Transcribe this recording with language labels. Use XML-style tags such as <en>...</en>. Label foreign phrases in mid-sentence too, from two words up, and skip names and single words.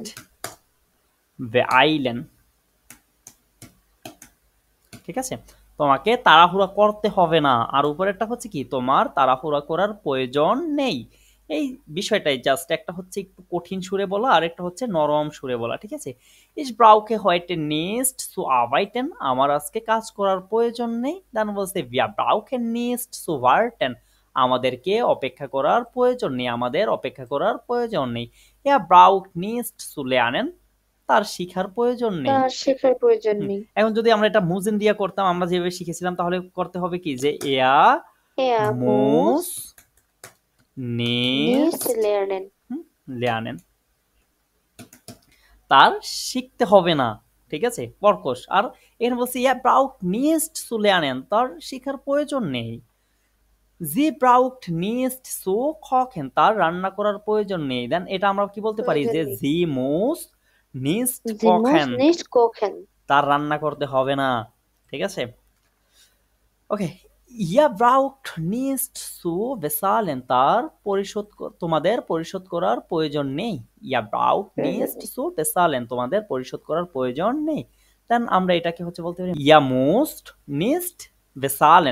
<de>nicht beeilen,</de> <bn>ঠিক আছে, তোমাকে তাড়াহুড়া করতে হবে না। আর উপরেরটা হচ্ছে কি, তোমার তাড়াহুড়া করার প্রয়োজন নেই। এই বিষয়টাই জাস্ট একটা হচ্ছে একটু কঠিন সুরে বলা, আর একটা হচ্ছে নরম সুরে বলা, ঠিক আছে।</bn> <de>Ich brauche heute nicht zu arbeiten,</de> <bn>আমার আজকে কাজ করার প্রয়োজন নেই। দেন বলছে</bn> <de>wir brauchen nicht zu warten,</de> <bn>আমাদেরকে অপেক্ষা করার প্রয়োজন নেই, আমাদের অপেক্ষা করার প্রয়োজন নেই। er braucht nicht zu lernen, তার শিখার প্রয়োজন নেই। তার শেখার প্রয়োজন নেই। এখন যদি আমরা এটা মুজিন দিয়া করতাম, আমরা যেভাবে শিখেছিলাম, তাহলে করতে হবে কি, যে এয়া</bn> <de>Er মুস muss নিস nicht lernen. lernen,</de> <bn>তার শিখতে হবে না, ঠিক আছে, কর্কশ। আর এখানে বলছি</bn> <de>Er braucht nicht zu lernen,</de> <bn>তার শিখার প্রয়োজন নেই।</bn> <de>Sie braucht nicht zu kochen,</de> <bn>তার রান্না করার প্রয়োজন নেই। দেন এটা আমরা কি বলতে পারি, প্রয়োজন যে নেই।</bn> <de>Sie muss nicht Sie muss kochen, nicht kochen.</de> <bn>তার রান্না করতে হবে না, ঠিক আছে। ওকে,</bn> <de>Ihr braucht nicht zu bezahlen,</de> <bn>তার তোমাদের পরিশোধ করার প্রয়োজন নেই।</bn> <de>Ihr braucht nicht zu bezahlen,</de> <bn>তোমাদের পরিশোধ করার প্রয়োজন নেই। দেন আমরা এটাকে হচ্ছে বলতে পারি</bn> <de>Ihr müsst nicht bezahlen,</de>